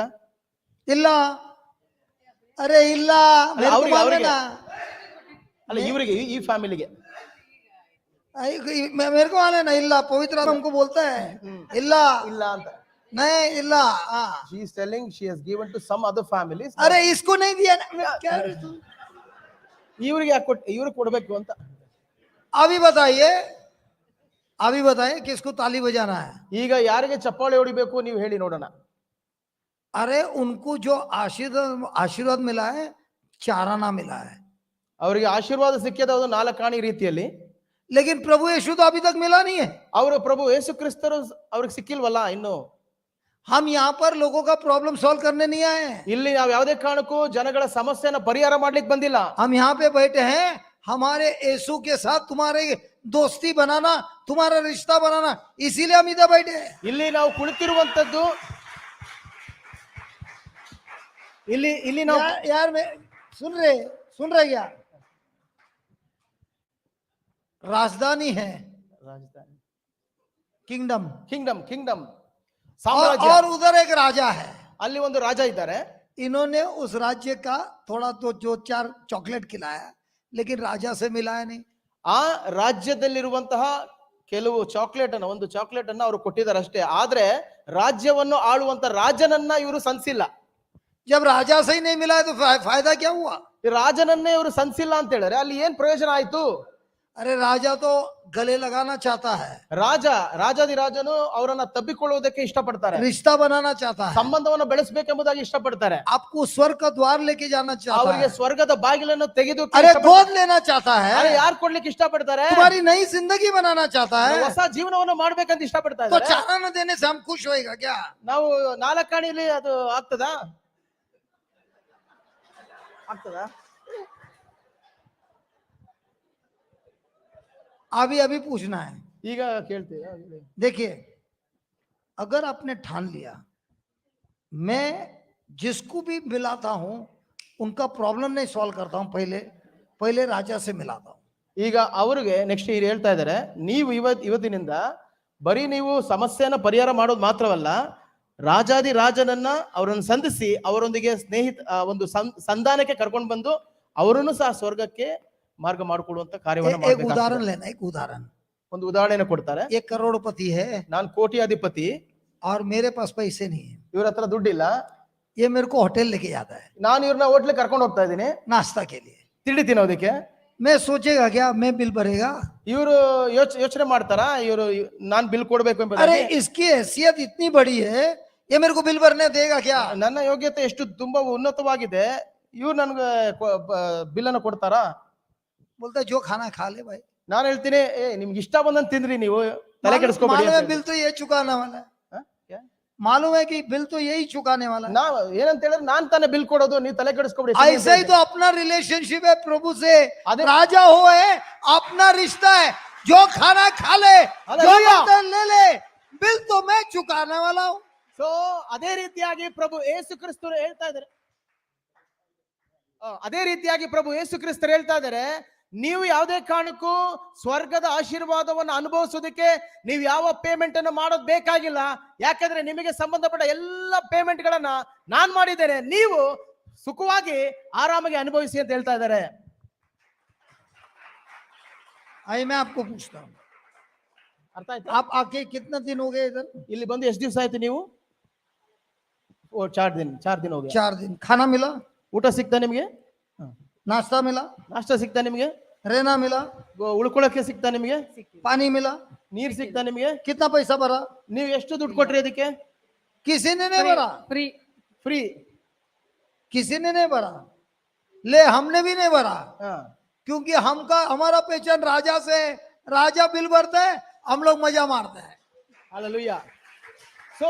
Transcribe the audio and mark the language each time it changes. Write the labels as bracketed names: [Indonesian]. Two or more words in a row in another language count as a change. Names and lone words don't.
[Kannada] ಇಲ್ಲ. ಅರೆ ಇಲ್ಲ, ಅಲ್ಲ ಇವರಿಗೆ, ಈ ಫ್ಯಾಮಿಲಿಗೆ [Hindi] मेरे को मालूम है इल्ला. पवित्र आत्मा हमको बोलता है इल्ला [Kannada] ಇಲ್ಲ ಅಂತ. [Hindi] नहीं इल्ला. [English] she is telling she has given to some other families. [Hindi] अरे इसको नहीं दिया ना. क्या [Kannada] ಇವರಿಗೆ ಇವ್ರಿಗೆ ಕೊಡಬೇಕು ಅಂತ. [Hindi] अभी बताइए, अभी बताइए किसको ताली बजाना है? [Kannada] ಈಗ ಯಾರಿಗೆ ಚಪ್ಪಾಳೆ ಹೊಡಿಬೇಕು ನೀವು ಹೇಳಿ ನೋಡೋಣ. [Hindi] अरे उनको जो आशीर्वाद मिला है, चाराना मिला है. [Kannada] ಅವರಿಗೆ ಆಶೀರ್ವಾದ ಸಿಕ್ಕಿದೆ, ಅದು 4 ಆಣಿ ರೀತಿಯಲ್ಲಿ. [Hindi] लेकिन प्रभु यीशु तो अभी तक मिला नहीं है. [Kannada] ಅವರು ಪ್ರಭು ಯೇಸು ಕ್ರಿಸ್ತರು ಅವ್ರಿಗೆ ಸಿಕ್ಕಿಲ್ವಲ್ಲ ಇನ್ನು. [Hindi] हम यहाँ पर लोगों का [English] problem solve [Hindi] करने नहीं आए हैं. [Kannada] ಇಲ್ಲಿ ನಾವು ಯಾವುದೇ ಕಾರಣಕ್ಕೂ ಜನಗಳ ಸಮಸ್ಯೆನ ಪರಿಹಾರ ಮಾಡ್ಲಿಕ್ಕೆ ಬಂದಿಲ್ಲ. [Hindi] हम यहाँ पे बैठे हैं हमारे यीशु के साथ तुम्हारे दोस्ती बनाना, तुम्हारा रिश्ता बनाना, इसीलिए हम इधर बैठे हैं. [Kannada] ಇಲ್ಲಿ ನಾವು ಕುಳಿತಿರುವಂತದ್ದು, ಇಲ್ಲಿ ನಾವು [Hindi] यार मैं सुन रहे क्या? राजधानी है, किंगडम, [Kannada] ಕಿಂಗ್ಡಮ್ ಸಾಮ್ರಾಜ್ಯ. [Hindi] और उधर एक राजा है. [Kannada] ಅಲ್ಲಿ ಒಂದು ರಾಜ ಇದ್ದಾರೆ. [Hindi] इन्होंने उस राज्य का थोड़ा तो 2-4 चॉकलेट खिलाया, लेकिन राजा से मिलाया नहीं. [Kannada] ಆ ರಾಜ್ಯದಲ್ಲಿರುವಂತಹ ಕೆಲವು ಒಂದು ಚಾಕ್ಲೇಟ್ ಅನ್ನ ಅವರು ಕೊಟ್ಟಿದ್ದಾರೆ ಅಷ್ಟೇ. ಆದ್ರೆ ರಾಜ್ಯವನ್ನು ಆಳುವಂತ ರಾಜನನ್ನ ಇವರು ಸಂಸಿಲ್ಲ. [Hindi] जब राजा से ही नहीं मिला तो फायदा क्या हुआ? [Kannada] ಈ ರಾಜನನ್ನೇ ಇವರು ಸಂಸಿಲ್ಲ ಅಂತ ಹೇಳಿದ್ರೆ ಅಲ್ಲಿ ಏನ್ ಪ್ರಯೋಜನ ಆಯ್ತು? [Hindi] अरे राजा तो गले लगाना चाहता है, [Kannada] ರಾಜಾದಿರಾಜನು ಅವರನ್ನ ತಬ್ಬಿಕೊಳ್ಳುವುದಕ್ಕೆ ಇಷ್ಟಪಡ್ತಾರೆ, [Hindi] रिश्ता बनाना चाहता है, [Kannada] ಸಂಬಂಧವನ್ನು ಬೆಳೆಸಬೇಕೆಂಬುದಾಗಿ ಇಷ್ಟಪಡ್ತಾರೆ, [Hindi] आपको स्वर्ग का द्वार लेके जाना चाहता [Kannada] ಅವರಿಗೆ [Hindi] है, [Kannada] ಸ್ವರ್ಗದ ಬಾಗಿಲನ್ನು ತೆಗೆದು [Hindi] अरे गोद लेना चाहता है, [Kannada] ಯಾರು ಕೊಡ್ಲಿಕ್ಕೆ ಇಷ್ಟಪಡ್ತಾರೆ? [Hindi] तुम्हारी नई जिंदगी बनाना चाहता है. [Kannada] ಹೊಸ ಜೀವನವನ್ನು ಮಾಡ್ಬೇಕಂತ ಇಷ್ಟಪಡ್ತಾ [Hindi] तो [Kannada] ಇದ್ದಾರೆ. [Hindi] चाराना देने से हम खुश होएगा क्या? [Kannada] ನಾವು 4 ಆಣಿಲಿ ಅದು ಆಗ್ತದಾ? [Hindi] अभी पूछना है. [Kannada] ಈಗ ಕೇಳ್ತೀರಾ? [Hindi] देखिए, अगर आपने ठान लिया मैं जिसको भी मिलाता हूं उनका प्रॉब्लम नहीं सॉल्व करता हूं, पहले राजा से मिलाता हूं. [Kannada] ಈಗ ಅವ್ರಿಗೆ ನೆಕ್ಸ್ಟ್ ಈಗ ಹೇಳ್ತಾ ಇದ್ದಾರೆ, ನೀವು ಇವತ್ತಿನಿಂದ ಬರೀ ನೀವು ಸಮಸ್ಯೆನ ಪರಿಹಾರ ಮಾಡೋದು ಮಾತ್ರವಲ್ಲ, ರಾಜನನ್ನ ಅವರನ್ನು ಸಂಧಿಸಿ ಅವರೊಂದಿಗೆ ಒಂದು ಸಂಧಾನಕ್ಕೆ ಕರ್ಕೊಂಡು ಬಂದು ಅವರನ್ನು ಸಹ ಸ್ವರ್ಗಕ್ಕೆ ಮಾರ್ಗ ಮಾಡಿಕೊಡುವಂತ ಕಾರ್ಯವನ್ನು [Hindi] एक उदाहरण लेना, एक उदाहरण. [Kannada] ಒಂದು ಉದಾಹರಣೆಯನ್ನು ಕೊಡ್ತಾರೆ. [Hindi] एक करोड़पति है [Kannada] ನಾನು ಕೋಟ್ಯಾಧಿಪತಿ [Hindi] और मेरे पास पैसे नहीं है, [Kannada] ಇವ್ರ ಹತ್ರ ದುಡ್ಡಿಲ್ಲ, [Hindi] ये मेरे को होटल लेके जाता है [Kannada] ನಾನು ಇವ್ರನ್ನ ಹೋಟ್ಲಿಗೆ ಕರ್ಕೊಂಡು ಹೋಗ್ತಾ ಇದ್ದೀನಿ [Hindi] नाश्ता के लिए. [Kannada] ತಿಂಡಿ ತಿನ್ನೋದಕ್ಕೆ. [Hindi] मैं सोचेगा क्या मैं बिल भरेगा? [Kannada] ಇವರು ಯೋಚನೆ ಮಾಡ್ತಾರ ಇವರು ನಾನ್ ಬಿಲ್ ಕೊಡ್ಬೇಕು [Hindi] अरे [Kannada] ಎಂಬುದಾಗಿ? [Hindi] इसकी हैसियत इतनी बड़ी है, ये मेरे को बिल भरने देगा क्या? [Kannada] ನನ್ನ ಯೋಗ್ಯತೆ ಎಷ್ಟು ತುಂಬಾ ಉನ್ನತವಾಗಿದೆ, ಇವ್ರು ನನ್ಗೆ ಬಿಲ್ ಅನ್ನು ಕೊಡ್ತಾರಾ? [Hindi] बोलता है जो खाना खा ले भाई. [Kannada] ನಾನು ಹೇಳ್ತೀನಿ, ನಿಮ್ಗೆ ಇಷ್ಟ ಬಂದಂತ ತಿಂದ್ರಿ, ನೀವು ತಲೆ ಕೆಡಿಸ್ಕೊಬೇಡಿ [Hindi] मालूम [Kannada] ಅಂತ [Hindi] है बिल तो ये चुकाने वाला है, ಹ? ಯಾ? मालूम है कि बिल तो यही चुकाने वाला है. [Kannada] ನಾವ್ ಏನಂತ ಹೇಳಿದ್ರೆ ನಾನ್ ತಾನೇ ಬಿಲ್ ಕೊಡೋದು, ನೀವು ತಲೆ ಕೆಡಿಸ್ಕೊಬೇಡಿ. [Hindi] ऐसा ही तो अपना रिलेशनशिप है प्रभु से. अरे- राजा हो है, अपना रिश्ता है, जो खाना खा ले, जो हालेलुया। बर्तन ले ले, बिल तो मैं चुकाने वाला हूँ. [Kannada] ಸೊ ಅದೇ ರೀತಿಯಾಗಿ ಪ್ರಭು ಯೇಸು ಕ್ರಿಸ್ತರು ಹೇಳ್ತಾ ಇದ್ದಾರೆ, ನೀವು ಯಾವುದೇ ಕಾರಣಕ್ಕೂ ಸ್ವರ್ಗದ ಆಶೀರ್ವಾದವನ್ನು ಅನುಭವಿಸೋದಕ್ಕೆ ನೀವು ಯಾವ ಪೇಮೆಂಟ್ ಅನ್ನು ಮಾಡೋದು ಬೇಕಾಗಿಲ್ಲ. ಯಾಕಂದ್ರೆ ನಿಮಗೆ ಸಂಬಂಧಪಟ್ಟ ಎಲ್ಲ ಪೇಮೆಂಟ್ ಗಳನ್ನ ನಾನ್ ಮಾಡಿದ್ದೇನೆ, ನೀವು ಸುಖವಾಗಿ ಆರಾಮಾಗಿ ಅನುಭವಿಸಿ ಅಂತ ಹೇಳ್ತಾ ಇದ್ದಾರೆ. [Hindi] आई मैं आपको पूछता हूँ, [Kannada] ಅರ್ಥ ಆಯ್ತಾ? [Hindi] आप आके कितना दिन हो गए इधर? [Kannada] ಇಲ್ಲಿ ಬಂದು ಎಷ್ಟು ದಿವಸ ಆಯ್ತು ನೀವು? ಓ [Hindi] 4 दिन हो गया 4 दिन खाना मिला, [Kannada] ಊಟ ಸಿಗ್ತಾ ನಿಮಗೆ [Hindi] नाश्ता मिला, [Kannada] ನಾಷ್ಟ ಸಿಗ್ತಾ ನಿಮಗೆ [Hindi] रहना मिला, [Kannada] ಉಳ್ಕೊಳ್ಳೋಕೆ ಸಿಗ್ತಾ ನಿಮಗೆ [Hindi] पानी मिला, [Kannada] ನೀರ್ ಸಿಗ್ತಾ ನಿಮಗೆ [Hindi] कितना पैसा भरा? [Kannada] ನೀವು ಎಷ್ಟು ದುಡ್ಡು ಕೊಟ್ರಿ ಅದಕ್ಕೆ [Hindi] किसी ने नहीं भरा, [Kannada] ಫ್ರೀ ಫ್ರೀ [Hindi] किसी ने नहीं भरा, ले हमने भी नहीं भरा, क्योंकि हमारा पहचान राजा से, राजा बिल भरता है, हम लोग मजा मारते हैं। हालेलुया सो